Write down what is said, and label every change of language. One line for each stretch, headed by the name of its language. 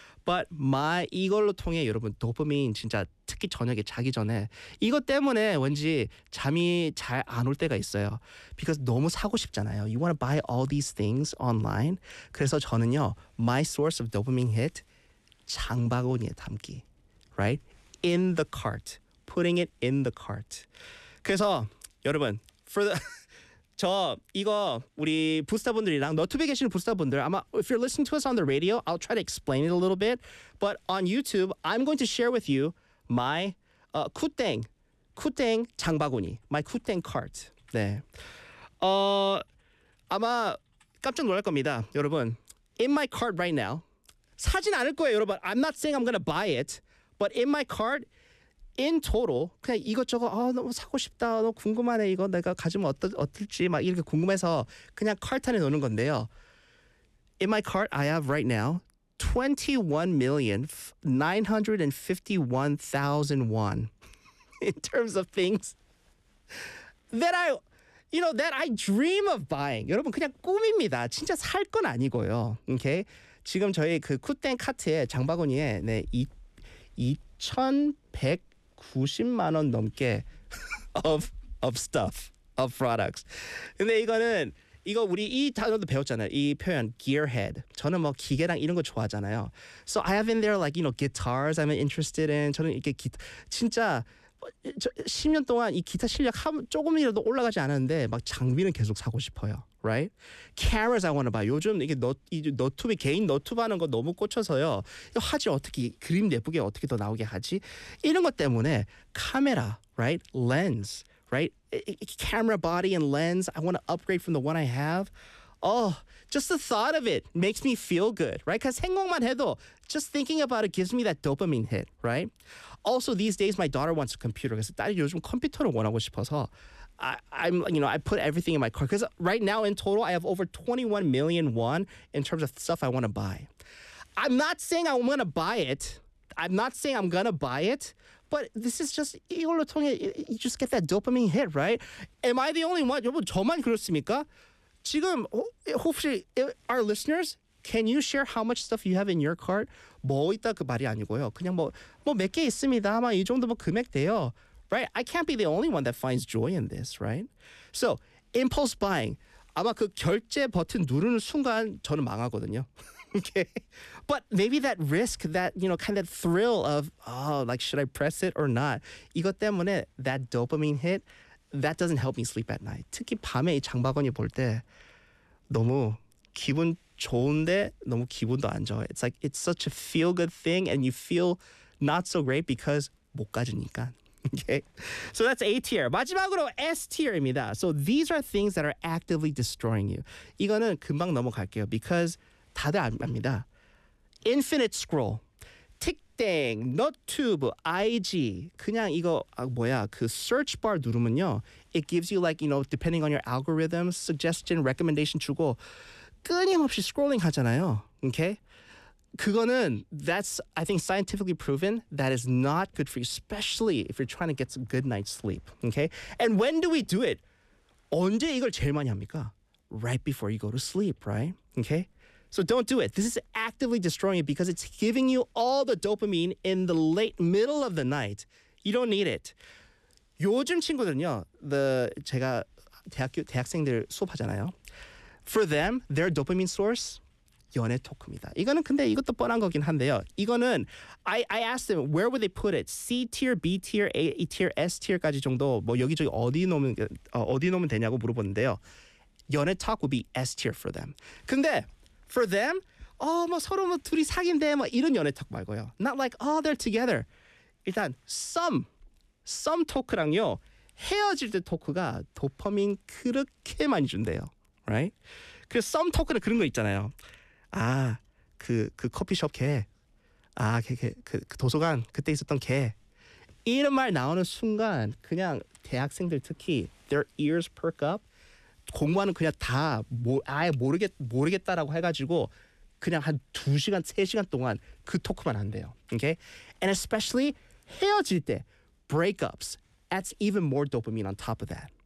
English: But my
Korean: 이걸로 통해 여러분 도파민 진짜 특히 저녁에 자기 전에 이거 때문에 왠지 잠이 잘 안 올 때가 있어요.
English: Because
Korean: 너무 사고 싶잖아요.
English: You want to buy all these things online.
Korean: 그래서 저는요.
English: My source of dopamine hit
Korean: 장바구니에 담기.
English: Right? In the cart. Putting it in the cart.
Korean: 그래서 여러분
English: for the
Korean: 저 이거 우리 부스터분들이랑 너튜브에 계시는 부스터분들 아마
English: if you're listening to us on the radio, I'll try to explain it a little bit. But on YouTube, I'm going to share with you my
Korean: 쿠땡 장바구니,
English: my 쿠땡 cart.
Korean: 네. 아마 깜짝 놀랄 겁니다, 여러분.
English: In my cart right now,
Korean: 사진 않을 거예요, 여러분.
English: I'm not saying I'm going to buy it, but in my cart, in total,
Korean: 그냥 이것저것 너무 사고 싶다, 너무 궁금하네, 이거 내가 가지면 어떨지 막 이렇게 궁금해서 그냥 cart 안에 넣는 건데요.
English: In my cart, I have right now 21,951,000 won in terms of things that I, you know, that I dream of buying.
Korean: 여러분, 그냥 꿈입니다. 진짜 살 건 아니고요. Okay? 지금 저희 그 쿠땡 카트에 장바구니에 네, 2,100 90만 원 넘게
English: of stuff, of products.
Korean: 근데 이거는 이거 우리 이 단어도 배웠잖아요. 이 표현 gearhead. 저는 뭐 기계랑 이런 거 좋아하잖아요.
English: So I have in there like you know guitars I'm interested in.
Korean: 저는 이렇게 기타 진짜 10년 동안 이 기타 실력 조금이라도 올라가지 않았는데 막 장비는 계속 사고 싶어요.
English: Right? Cameras I want to buy.
Korean: 요즘 이게 너튜브 개인 너튜브 하는 거 너무 꽂혀서요. 화질 어떻게 그림 예쁘게 어떻게 더 나오게 하지? 이런 것 때문에 카메라, right? Lens, right?
English: Camera body and lens. I want to upgrade from the one I have. Oh, just the thought of it makes me feel good, right? Because
Korean: 행복만 해도
English: just thinking about it gives me that dopamine hit, right? Also, these days, my daughter wants a computer.
Korean: 그래서 딸이 요즘 컴퓨터를 원하고 싶어서
English: I'm, you know, I put everything in my car. Because right now in total, I have over 21 million won in terms of stuff I want to buy. I'm not saying I'm going to buy it. I'm not saying I'm going to buy it. But this is just, you just get that dopamine hit, right? Am I the only one?
Korean: 여러분, 저만 그렇습니까?
English: 지금, hopefully, our listeners, can you share how much stuff you have in your cart?
Korean: 뭐 있다 그 말이 아니고요. 그냥 뭐 몇 개 있습니다. 아마 이 정도 뭐 금액 돼요.
English: Right? I can't be the only one that finds joy in this, right? So, impulse buying.
Korean: 아마 그 결제 버튼 누르는 순간 저는 망하거든요.
English: Okay. But maybe that risk, that, you know, kind of thrill of, oh, like, should I press it or not?
Korean: 이것 때문에
English: that dopamine hit, that doesn't help me sleep at night.
Korean: 특히 밤에 이 장바구니 볼 때 너무 기분 좋은데 너무 기분도 안 좋아.
English: It's like, it's such a feel-good thing and you feel not so great because
Korean: 못 가지니까.
English: Okay, so that's A tier.
Korean: 마지막으로 S tier입니다.
English: So these are things that are actively destroying you.
Korean: 이거는 금방 넘어갈게요.
English: Because
Korean: 다들 압니다.
English: Infinite scroll, TikTok, NoTube, IG.
Korean: 그냥 이거 그
English: search bar
Korean: 누르면요.
English: It gives you like, you know, depending on your algorithm, suggestion, recommendation
Korean: 주고 끊임없이
English: scrolling
Korean: 하잖아요.
English: Okay.
Korean: 그거는,
English: that's, I think, scientifically proven that is not good for you, especially if you're trying to get some good night's sleep, okay? And when do we do it?
Korean: 언제 이걸 제일 많이 합니까?
English: Right before you go to sleep, right? Okay? So don't do it. This is actively destroying it because it's giving you all the dopamine in the late middle of the night. You don't need it.
Korean: 요즘 친구들은요, 제가 대학생들 수업하잖아요.
English: For them, their dopamine source,
Korean: 연애 토크입니다. 이거는 근데 이것도 뻔한 거긴 한데요. 이거는
English: I asked them, where would they put it?
Korean: C tier, B tier, A tier, S tier까지 정도 뭐 여기저기 어디 놓으면 되냐고 물어봤는데요. 연애 토크
English: would be S tier for them.
Korean: 근데
English: for them,
Korean: 뭐 서로 뭐 둘이 사귄대 뭐 이런 연애 토크 말고요.
English: Not like, oh, they're together.
Korean: 일단 some 토크랑요. 헤어질 때 토크가 도파민 그렇게 많이 준대요. Right? 그래서 some 토크는 그런 거 있잖아요. 아, 그 커피숍 걔. 아, 그 도서관 그때 있었던 걔. 이런 말 나오는 순간 그냥 대학생들 특히
English: their ears perk up.
Korean: 공부하는 그냥 다 아예 모르겠다라고 해가지고 그냥 한 2시간, 3시간 동안 그 토크만 한대요.
English: Okay? And especially
Korean: 헤어질 때,
English: breakups. That's even more dopamine on top of that.